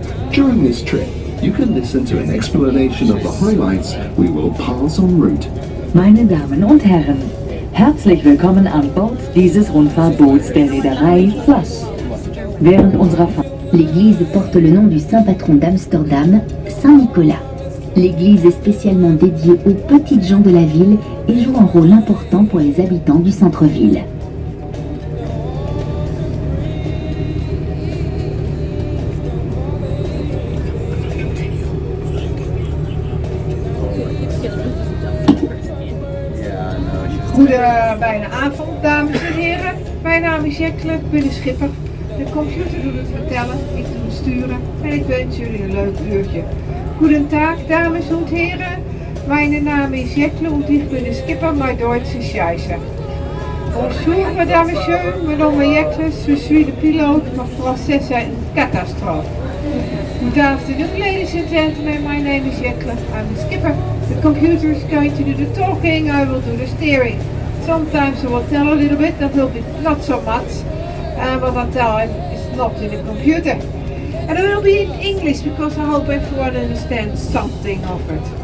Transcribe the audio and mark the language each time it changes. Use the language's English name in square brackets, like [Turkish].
[English] During this trip, you can listen to an explanation of the highlights we will pass en route. [German] Meine Damen und Herren, herzlich willkommen an Bord dieses Rundfahrtboots der Reederei Plus. Während unserer Fahrt. [French] L'église porte le nom du saint patron d'Amsterdam, Saint Nicolas. L'église est spécialement dédiée aux petites gens de la ville et joue un rôle important pour les habitants du centre-ville. [Dutch] Bijna avond, dames en heren. Mijn naam is Jekle, ik ben de schipper. De computer doet het vertellen, ik doe het sturen en ik wens jullie een leuk uurtje. Goedendag, dames en heren. Mijn naam is Jekle [German] und ich bin der Skipper, mein Deutsch ist scheiße. [French] Bonjour, mesdames et messieurs, [Dutch] mijn naam is Jekle, [French] je suis [Dutch] de piloot, maar [French] français c'est une catastrophe. [English] Good afternoon, ladies and gentlemen, my name is Jekle, I'm the skipper. The computer is going to do the talking, I will do the steering. Sometimes I will tell a little bit, that will be not so much. What I tell is not in the computer. And it will be in English because I hope everyone understands something of it.